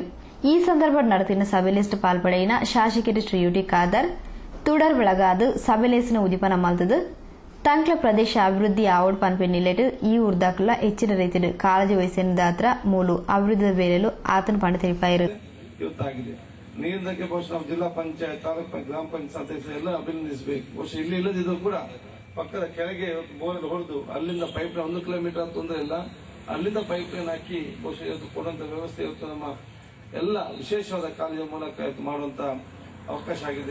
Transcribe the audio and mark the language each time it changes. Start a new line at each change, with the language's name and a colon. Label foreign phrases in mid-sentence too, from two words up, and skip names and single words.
Tulu: ಈ ಸಂದರ್ಭ ನಡೆತಿನ ಸಭೆಲಿಸ್ಟ್ ಪಾಲ್ಪಡೆಯಿನ ಶಾಸಕರು ಶ್ರೀ ಯುಟಿಕಾದರ್ ತುಡರ್ ಬೆಳಗಾದು ಸಭೆಲೇಸಿನ ಉದಿಪನ ಮಲ್ತದು ತಂಕ್ಲ ಪ್ರದೇಶ ಅಭಿವೃದ್ಧಿ ಆವಡ್ ಪನ್ಪೆ ನಿಲೆಟ್ ಈ ಊರ್ದಾಕ್ಲ ಹೆಚ್ಚಿನ ರೀತಿಯ ಕಾಳಜಿ ವಹಿಸಿದ ಮೂಲು ಅಭಿವೃದ್ಧಿ ಬೇರೆಲು ಆತನ ಪಂಡ ತಿಳಿಪಾಯಿರು.
Kannada: ಇವತ್ತಾಗಿದೆ ನೀರಿನಕ್ಕೆ ಬಹುಶಃ ನಾವು ಜಿಲ್ಲಾ ಪಂಚಾಯತ್, ತಾಲೂಕು ಗ್ರಾಮ ಪಂಚಾಯತ್ ಸದಸ್ಯರು ಎಲ್ಲ ಅಭಿನಂದಿಸಬೇಕು. ಬಹುಶಃ ಇಲ್ಲಿ ಇಲ್ಲದಿದ್ರು ಕೂಡ ಪಕ್ಕದ ಕೆಳಗೆ ಬೋರ್ ಹೊಡೆದು ಅಲ್ಲಿಂದ ಪೈಪ್ ಲೈನ್ 1 ಕಿಲೋಮೀಟರ್ ತೊಂದರೆ ಇಲ್ಲ, ಅಲ್ಲಿಂದ ಪೈಪ್ ಲೈನ್ ಹಾಕಿ ಬಹುಶಃ ಇವತ್ತು ಕೊಡುವಂತ ವ್ಯವಸ್ಥೆ ಇವತ್ತು ನಮ್ಮ ಎಲ್ಲ ವಿಶೇಷವಾದ ಕಾಲೇಜಿನ ಮೂಲಕ ಇವತ್ತು ಮಾಡುವಂತ ಅವಕಾಶ ಆಗಿದೆ.